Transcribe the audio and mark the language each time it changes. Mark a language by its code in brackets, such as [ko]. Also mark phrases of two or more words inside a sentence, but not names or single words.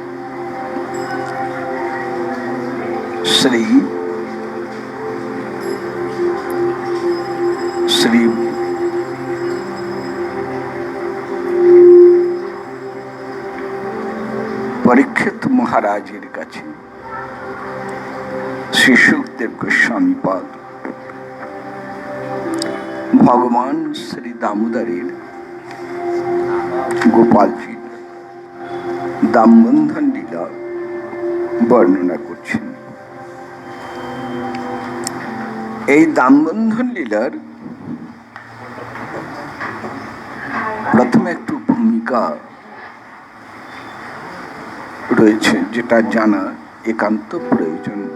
[bn] শ্রী শ্রী পরীক্ষিত মহারাজের কাছে শ্রী সুখদেব গোস্বামী পাদ ভগবান শ্রী দামোদরের গোপাল জী দামবন্ধন লীলা বর্ণনা করছেন। এই দামবন্ধন লীলার প্রথমে একটু ভূমিকা রয়েছে যেটা জানা একান্ত প্রয়োজন।